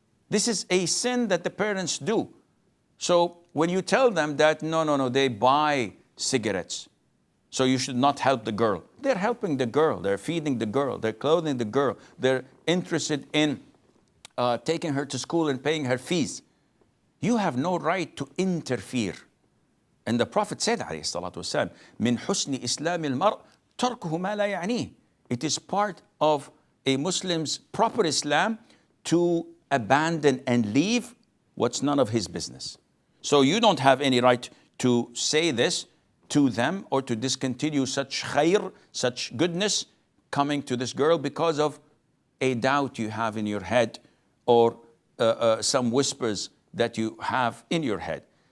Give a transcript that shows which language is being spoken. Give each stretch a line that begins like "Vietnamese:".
English: This is a sin that the parents do. So when you tell them that, no, they buy cigarettes, so you should not help the girl. They're helping the girl. They're feeding the girl. They're clothing the girl. They're interested in taking her to school and paying her fees. You have no right to interfere. And the Prophet said,
Arabic: عليه الصلاة والسلام, من حسن إسلام المرء تركه ما لا يعنيه.
English: It is part of a Muslim's proper Islam to abandon and leave what's none of his business. So you don't have any right to say this to them or to discontinue such khair, such goodness coming to this girl because of a doubt you have in your head or some whispers that you have in your head.